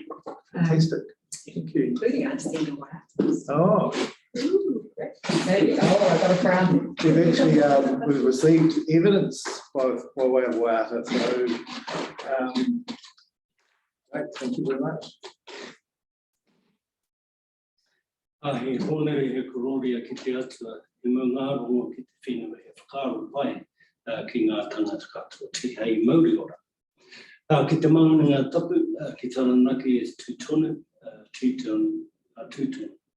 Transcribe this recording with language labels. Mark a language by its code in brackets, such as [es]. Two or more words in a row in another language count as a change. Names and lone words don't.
[en] Fantastic. Thank you. Including understanding what happens. Oh. Ooh, there you go. I got a crown. We've actually we've received evidence by way of Waiata, so right, thank you very much. [mi] He honere he kororia ki te atua, he ngā rongo ki te whenua he whakaaro pai ki ngā tangata katoa te hei Māori ora. Ki te maunga tapu, ki Taranaki is tūtonu, tūtonu.